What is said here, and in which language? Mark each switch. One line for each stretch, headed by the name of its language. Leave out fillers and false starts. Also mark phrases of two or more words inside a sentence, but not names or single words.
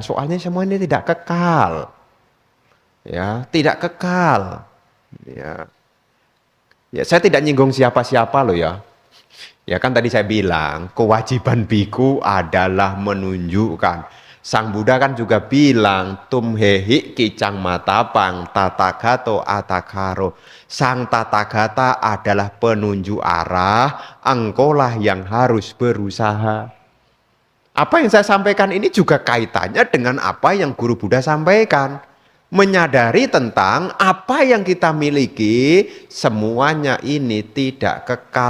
Indonesian: Soalnya semua ini tidak kekal. Ya, tidak kekal. Ya. Ya, saya tidak nyinggung siapa-siapa loh ya. Ya kan tadi saya bilang, kewajiban biku adalah menunjukkan. Sang Buddha kan juga bilang,
Pali: tumhehi kicang matapang tatagato atakaro.
Indonesian: Sang Tathagata adalah penunjuk arah, engkaulah yang harus berusaha. Apa yang saya sampaikan ini juga kaitannya dengan apa yang Guru Buddha sampaikan. Menyadari tentang apa yang kita miliki, semuanya ini tidak kekal.